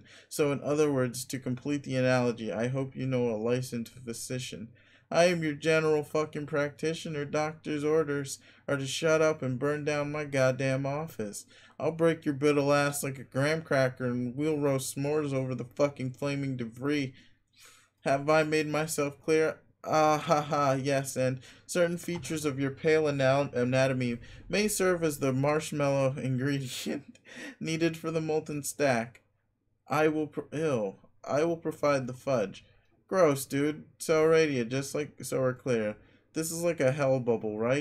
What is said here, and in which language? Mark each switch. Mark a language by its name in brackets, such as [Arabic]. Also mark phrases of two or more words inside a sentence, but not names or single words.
[English] So in other words, to complete the analogy, I hope you know a licensed physician. I am your general fucking practitioner. Doctor's orders are to shut up and burn down my goddamn office. I'll break your brittle ass like a graham cracker and we'll roast s'mores over the fucking flaming debris. Have I made myself clear? Ah ha ha, yes, and certain features of your pale anatomy may serve as the marshmallow ingredient needed for the molten stack. I will provide the fudge. Gross, dude. So alrighty, just like so we're clear. This is like a hell bubble, right?